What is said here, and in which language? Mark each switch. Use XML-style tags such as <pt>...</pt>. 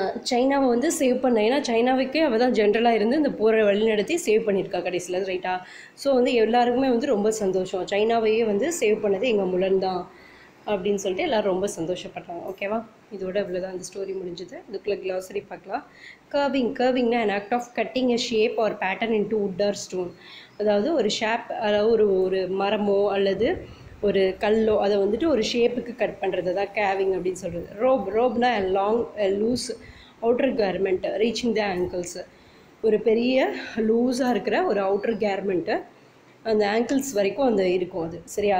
<ta>சைனாவை வந்து சேவ் பண்ண, ஏன்னா சைனாவுக்கே அவள் தான் ஜென்ரலாக இருந்து இந்த போரை வழிநடத்தி சேவ் பண்ணியிருக்கா கடைசியில், ரைட்டா? ஸோ வந்து எல்லாருக்குமே வந்து ரொம்ப சந்தோஷம், சைனாவையே வந்து சேவ் பண்ணது எங்கள் முலன் தான் அப்படின்னு சொல்லிட்டு எல்லோரும் ரொம்ப சந்தோஷப்படுறாங்க. ஓகேவா? இதோட இவ்வளோதான் இந்த ஸ்டோரி முடிஞ்சுது. இதுக்குள்ளே க்ளாசரி பார்க்கலாம்.</ta> <en>கர்விங்னா an act of cutting a shape or pattern into wood or stone.</en> <ta>அதாவது ஒரு ஷேப், அதாவது ஒரு மரமோ அல்லது ஒரு கல்லோ அதை வந்துட்டு ஒரு ஷேப்புக்கு கட் பண்ணுறது தான் கேவிங் அப்படின்னு சொல்கிறது.</ta> <en>ரோப்னா long loose outer garment reaching the ankles.</en> <ta>ஒரு பெரிய லூஸாக இருக்கிற ஒரு அவுட்டர் கேர்மெண்ட்டு அந்த ஆங்கிள்ஸ் வரைக்கும் அந்த இருக்கும், அது சரியா?</ta>